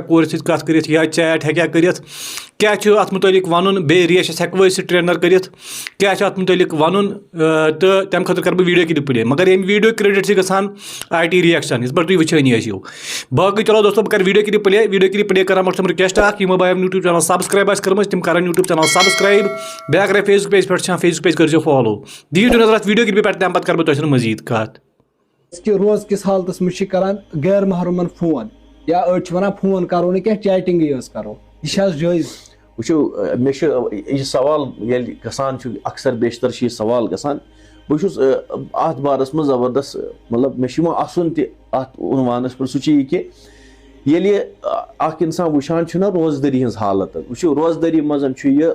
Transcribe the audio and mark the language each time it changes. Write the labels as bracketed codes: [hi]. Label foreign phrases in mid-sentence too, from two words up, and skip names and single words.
[ks] کورِ سۭتۍ کتھ کٔرِتھ یا چیٹ ہٮ۪کیٛاہ کٔرِتھ کیٛاہ چھُ اتھ مُتعلِق وَنُن بیٚیہِ ریشس ہٮ۪کوٕ أسۍ سٹرینر کٔرِتھ کیٛاہ چھُ اتھ مُتعلِق وَنُن تہٕ تَمہِ خٲطرٕ کرٕ بہٕ [en] video clip play [ks] مگر ییٚمہِ ویٖڈیو کریڈٹ چھِ گژھان آئی ٹی ریئیکشن یِتھ پٲٹھۍ تُہۍ وٕچھٲنی ٲسِو باقٕے چلو دوستو بہٕ کرٕ [en] video clip play [ks] کران تِم رِکویسٹ اکھ یِمو بایو یوٗٹیوٗب چینل سبسکرایب آسہِ کٔرمٕژ تِم کرن یوٗٹیوٗب چینل سبسکرایب بیٚیہِ اگرے فیس بُک پیج پٮ۪ٹھ چھِ فیس بُک پیج کٔرزیٚو فالو دِیِو تُہۍ نظر اتھ ویٖڈیو کلِپہِ پٮ۪ٹھ تَمہِ پتہٕ کرٕ بہٕ تۄہہِ سۭتۍ مزیٖد کتھ کہ روز کس حالتس مجھ کران غیر محرمن فون یا ونان فون کرو نا کی چیٹنگ کرو یہ جائز؟ وٕچھو مےٚ چھُ یہِ سوال ییٚلہِ گژھان چھُ اکثر بیشتر چھُ یہِ سوال گژھان بہٕ چھُس اتھ بارس منٛز زبردست مطلب مےٚ چھُ یِوان اَسُن تہِ اتھ عنوانس پٮ۪ٹھ سُہ چھُ یہِ کہِ ییٚلہِ اکھ انسان وٕچھان چھُ نا روزدٔری ہٕنٛز حالت وٕچھو روزدٔری منٛز چھُ